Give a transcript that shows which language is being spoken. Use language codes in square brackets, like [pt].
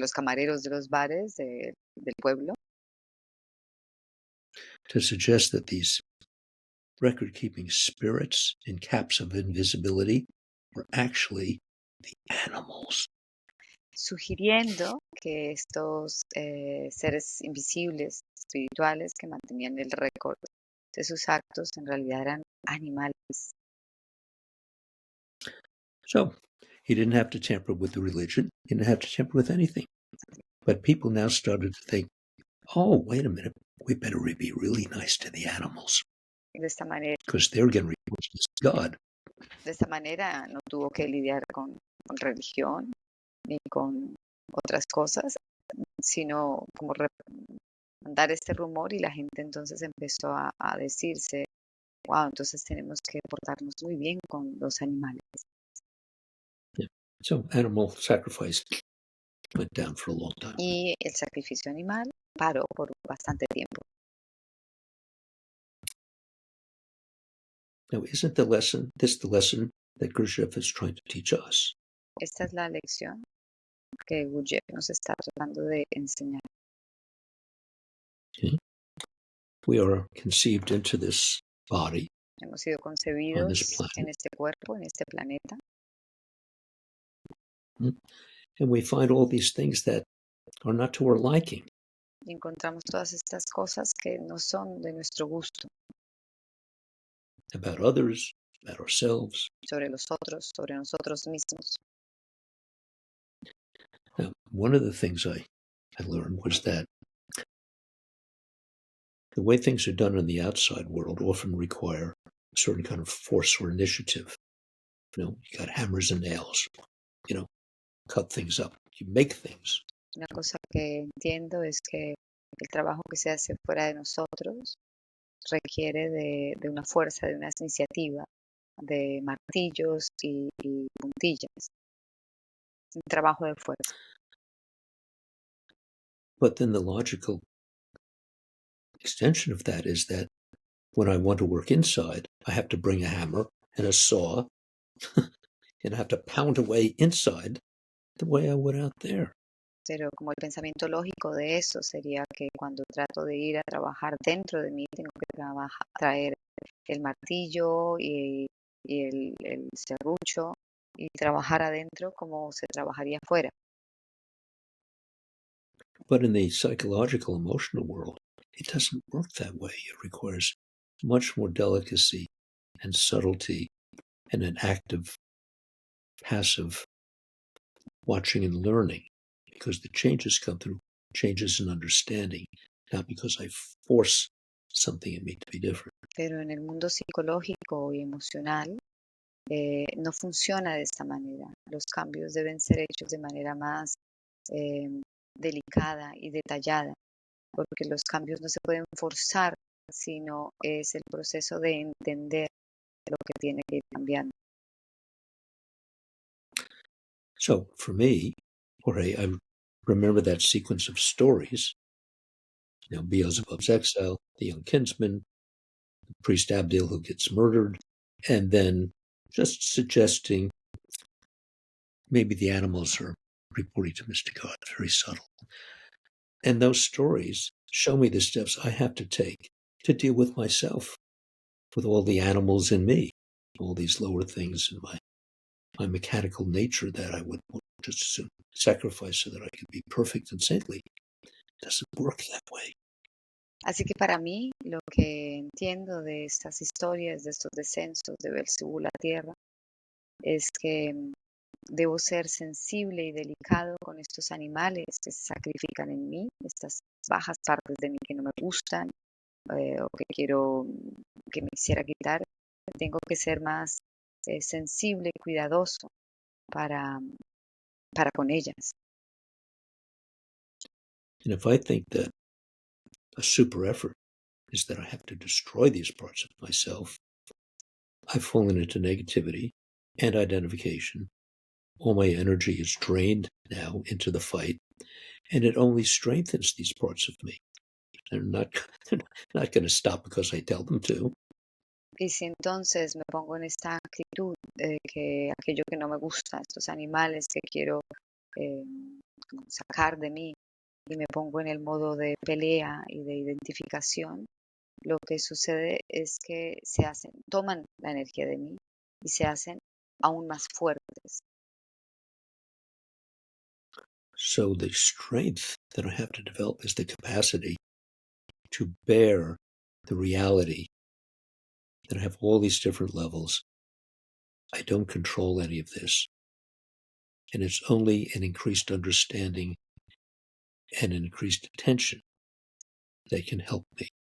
[es] Los camareros de los bares del pueblo, [en] that these record-keeping spirits in caps of invisibility were actually the animals. [es] sugiriendo que estos seres invisibles, espirituales, que mantenían el récord de sus actos, en realidad eran animales. [en] So he didn't have to tamper with the religion. He didn't have to tamper with anything. But people now started to think, oh, wait a minute, we better be really nice to the animals [es] De esta manera, [en] because they're going to report this to God. [es] no tuvo que lidiar con religión ni con otras cosas, sino como mandar este rumor, y la gente entonces empezó a decirse, wow, entonces tenemos que portarnos muy bien con los animales. [en] Yeah. So animal sacrifice went down for a long time. [es] Y el sacrificio animal paró por bastante tiempo. [en] Now, isn't the lesson that Gurdjieff is trying to teach us? [es] Esta es la lección que Gurdjieff nos está tratando de enseñar. [en] Okay? We are conceived into this body [es] Hemos sido [en] on this [es] concebidos [en] planet, [es] en este cuerpo, en este planeta, [en] and we find all these things that are not to our liking. [es] y encontramos todas estas cosas que no son de nuestro gusto, [en] About others, about ourselves. [es] sobre los otros, sobre nosotros mismos. [en] Now, one of the things I learned was that the way things are done in the outside world often require a certain kind of force or initiative. You got hammers and nails, cut things up. You make things. [es] Una cosa que entiendo es que el trabajo que se hace fuera de nosotros requiere de una fuerza, de una iniciativa, de martillos y puntillas, un trabajo de fuerza. [en] But then the logical extension of that is that when I want to work inside, I have to bring a hammer and a saw and I have to pound away inside the way I would out there. [es] Pero como el pensamiento lógico de eso sería que cuando trato de ir a trabajar dentro de mí, tengo que traer el martillo y el serrucho y trabajar adentro como se trabajaría afuera. [en] But in the psychological, emotional world, it doesn't work that way. It requires much more delicacy and subtlety and an active, passive watching and learning, because the changes come through changes in understanding, not because I force something in me to be different. [es] Pero en el mundo psicológico y emocional no funciona de esta manera. Los cambios deben ser hechos de manera más delicada y detallada, porque los cambios no se pueden forzar, sino es el proceso de entender lo que tiene que ir cambiando. [en] So for me, Jorge, I remember that sequence of stories, Beelzebub's exile, the young kinsman, the priest Abdil who gets murdered, and then just suggesting maybe the animals are reporting to Mr. God, very subtle. And those stories show me the steps I have to take to deal with myself, with all the animals in me, all these lower things in my mechanical nature that I would just as soon sacrifice so that I could be perfect and saintly. It doesn't work that way. [es] Así que para mí, lo que entiendo de estas historias, de estos descensos de Belcebú a la tierra, es que debo ser sensible y delicado con estos animales que se sacrifican en mí, estas bajas partes de mí que no me gustan o que me quisiera quitar. Tengo que ser más sensible y cuidadoso para con ellas. [en] And if I think that a super effort is that I have to destroy these parts of myself, I've fallen into negativity and identification. All my energy is drained now into the fight, and it only strengthens these parts of me. They're not going to stop because I tell them to. [es] Y si entonces me pongo en esta actitud de que aquello que no me gusta, estos animales que quiero sacar de mí, y me pongo en el modo de pelea y de identificación, lo que sucede es que toman la energía de mí y se hacen aún más fuertes. [en] So the strength that I have to develop is the capacity to bear the reality that I have all these different levels. I don't control any of this. And it's only an increased understanding and an increased attention that can help me.